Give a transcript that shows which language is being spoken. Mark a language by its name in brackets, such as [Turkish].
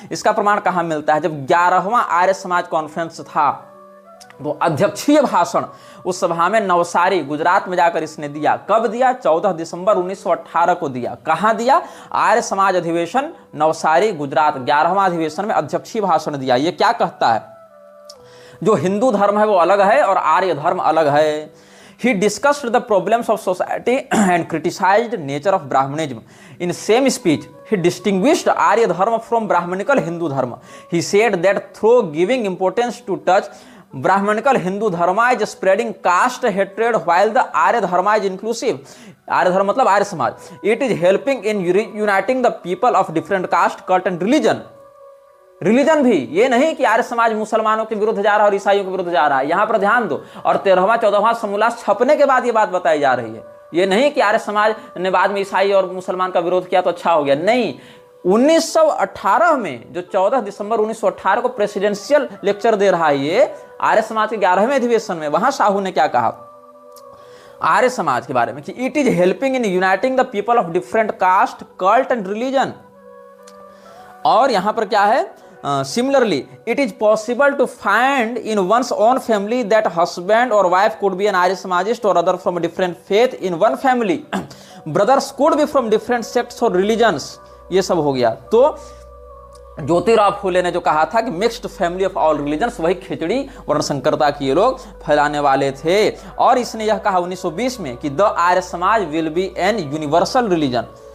[Hindi] इसका प्रमाण कहां मिलता है, जब 11वां आर्य समाज कॉन्फ्रेंस था तो अध्यक्षीय भाषण उस सभा में नवसारी गुजरात में जाकर इसने दिया। कब दिया, 14 दिसंबर 1918 को दिया। कहां दिया, आर्य समाज अधिवेशन नवसारी गुजरात, 11वां अधिवेशन में अध्यक्षीय भाषण दिया। ये क्या कहता है, जो हिंदू धर्म है वो अलग है और आर्य धर्म अलग है। [English] He discussed the problems of society and criticized nature of Brahmanism. In same speech, he distinguished Arya Dharma from Brahmanical Hindu Dharma. He said that through giving importance to touch Brahmanical Hindu Dharma is spreading caste hatred while the Arya Dharma is inclusive. [Hindi] आर्य धर्म मतलब Arya Samaj. [English] It is helping in uniting the people of different caste, cult and religion. [Hindi] Religion भी, ये नहीं कि आर्य समाज मुसलमानों के विरुद्ध जा रहा है और ईसाइयों के विरुद्ध जा रहा है, यहां पर ध्यान दो। और 13वां 14वां समूलास छपने के बाद ये बात बताई जा रही है। ये नहीं कि आर्य समाज ने बाद में ईसाई और मुसलमान का विरोध किया तो अच्छा हो गया, नहीं। 1918 में जो 14 दिसंबर 1918 को प्रेसिडेंशियल लेक्चर दे रहा है ये आर्य समाज के 11वें अधिवेशन में, वहां साहू ने क्या कहा आर्य समाज के बारे में कि [English] It is helping in uniting the people of different caste, cult and religion. [Hindi] और यहां पर क्या है, [English] similarly it is possible to find in one's own family that husband or wife could be an Arya Samajist or other from a different faith in one family. Brothers could be from different sects or religions. [Hindi] ये सब हो गया। तो ज्योतिराव फूले ने जो कहा था कि [English] mixed family of all religions, [Hindi] वही खिचड़ी वर्णसंकरता की ये लोग फैलाने वाले थे। और इसने यह कहा 1920 में कि [English] The Arya Samaj will be an universal religion.